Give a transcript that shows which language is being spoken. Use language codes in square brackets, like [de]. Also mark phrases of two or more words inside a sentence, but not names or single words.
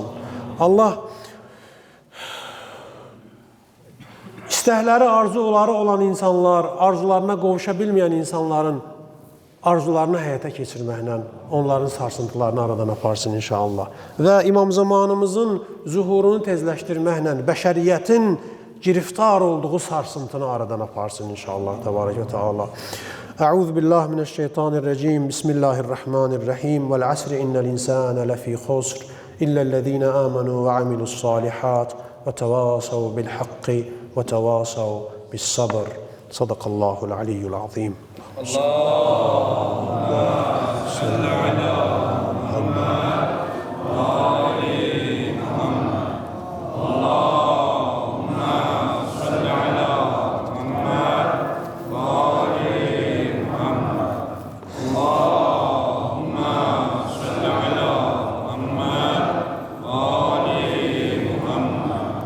[az] Allah istəkləri, arzuları olan insanlar, arzularına qovuşa bilməyən insanların arzularını həyata keçirməklə onların sarsıntılarını aradan aparsın inşallah. Və İmam zamanımızın zuhurunu tezləşdirməklə bəşəriyyətin giriftar olduğu sarsıntını aradan aparsın inşallah. [ar] تبارك وتعالى. أعوذ بالله من الشيطان الرجيم. بسم الله الرحمن الرحيم. والعصر إن الإنسان لفي خسر إلا الذين آمنوا وعملوا الصالحات وتواصوا بالحق وتواصوا بالصبر. صدق الله العلي العظيم. اللهم صل على محمد وآل محمد. اللهم صل على محمد وآل محمد. اللهم صل على محمد وآل محمد.